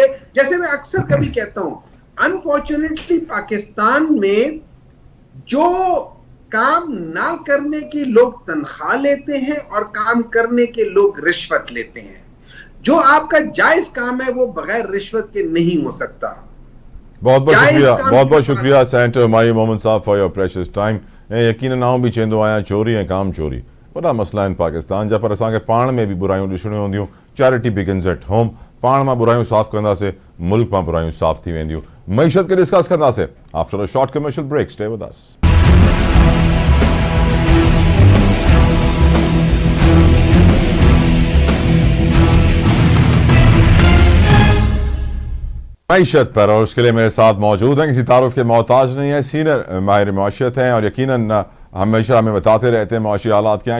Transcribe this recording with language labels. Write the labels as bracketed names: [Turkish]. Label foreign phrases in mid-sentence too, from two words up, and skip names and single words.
[Urdu] جیسے میں اکثر کبھی کہتا ہوں، انفارچونیٹلی پاکستان میں جو کام نا کرنے کی لوگ تنخواہ لیتے ہیں اور کام کرنے کے لوگ رشوت لیتے ہیں. جو آپ کا جائز کام ہے وہ بغیر رشوت کے نہیں ہو سکتا. بہت بہت شکریہ سینیٹر ہمایوں محمد صاحب [English] for your precious time. [Sindhi] यकीन आऊं भी चेंदो आया चोरी है काम चोरी वॾा मसला आहिनि पाकिस्तान जा, पर असांखे पाण में भी बुरायूं ॾिसणियूं हूंदियूं। [English] Charity begins at home. [Sindhi] पाण मां बुरायूं साफ़ कंदासीं, मुल्क मां बुरायूं साफ़ थी वेंदियूं। मईशत खे डिस्कस कंदासीं [English] after a short commercial break. Stay with us. [Urdu] معیشت پر، اور اس کے لیے میرے ساتھ موجود ہیں، کسی تعارف کے محتاج نہیں ہے، سینیئر ماہر معاشیات ہیں اور یقیناً ہمیشہ ہمیں بتاتے رہتے ہیں معاشی حالات کیا ہیں.